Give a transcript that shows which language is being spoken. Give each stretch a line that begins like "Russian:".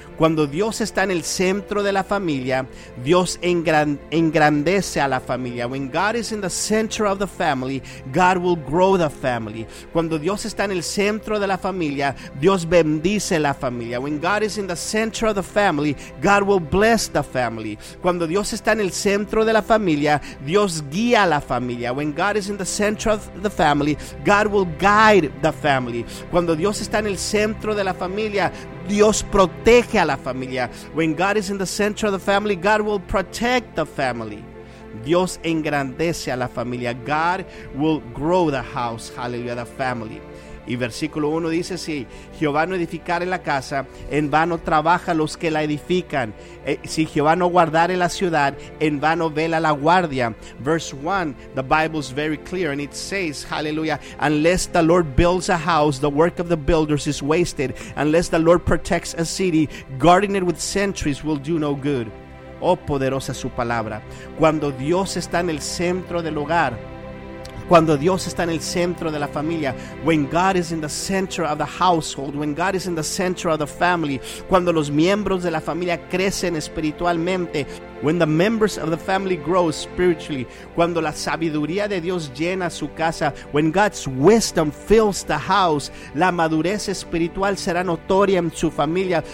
Spanish: Cuando Dios está en el centro de la familia, Dios engrandece a la familia.
English: When God is in the center of the family, God will grow the family.
Spanish: Cuando Dios está en el centro de la familia, Dios bendice la familia.
English: When God is in the center of the family, God will bless the family.
Spanish: Cuando Dios está en el centro de la familia, Dios guía la familia.
English: When God is in the center of the family, God will guide the family.
Spanish: Cuando Dios está en el centro de la familia, Dios protege a la familia.
English: When God is in the center of the family, God will protect the family.
Spanish: Dios engrandece a la familia.
English: God will grow the house. Hallelujah, the family.
Spanish: Y versículo 1 dice, si Jehová no edificare la casa, en vano trabaja los que la edifican. Si Jehová no guardare la ciudad, en vano vela la guardia.
English: Verse 1, the Bible is very clear and it says, hallelujah, unless the Lord builds a house, the work of the builders is wasted. Unless the Lord protects a city, guarding it with sentries will do no good.
Spanish: Oh, poderosa su palabra. Cuando Dios está en el centro del hogar, cuando Dios está en el centro de la familia,
English: when God is in the center of the household, when God is in the center of the family,
Spanish: cuando los miembros de la familia crecen espiritualmente,
English: when the members of the family grow spiritually,
Spanish: cuando la sabiduría de Dios llena su casa,
English: when God's wisdom fills the house,
Spanish: la madurez espiritual será notoria en su familia.